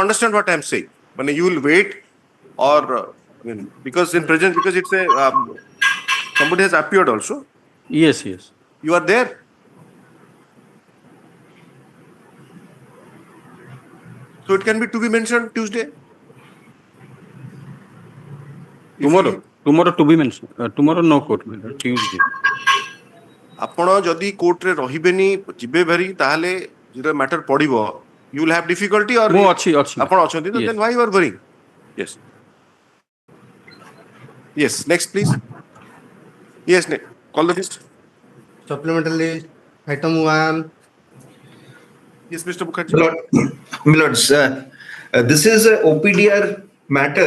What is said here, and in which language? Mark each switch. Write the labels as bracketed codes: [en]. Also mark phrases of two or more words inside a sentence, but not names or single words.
[en] you understand what I am saying. When you will wait, or because it's a somebody has appeared also. Yes. You are there. So it can be to be mentioned Tuesday. Tomorrow to be mentioned. Tomorrow no court, my lord. Tuesday. [or] ଆପଣ ଯଦି କୋର୍ଟରେ ରହିବେନି ଯିବେ ଭାରି ତାହେଲେ ଯେତେବେଳେ ମ୍ୟାଟର ପଡିବ [en] you will have difficulty or [or] ମୁଁ ଅଛି। ଆପଣ ଅଛନ୍ତି ତ [en] Yes. then why you are worrying? Yes, next please. Yes, call the list. Supplemental list, item 1. Yes, Mr. Mukherjee. Milords, this is a OPDR matter.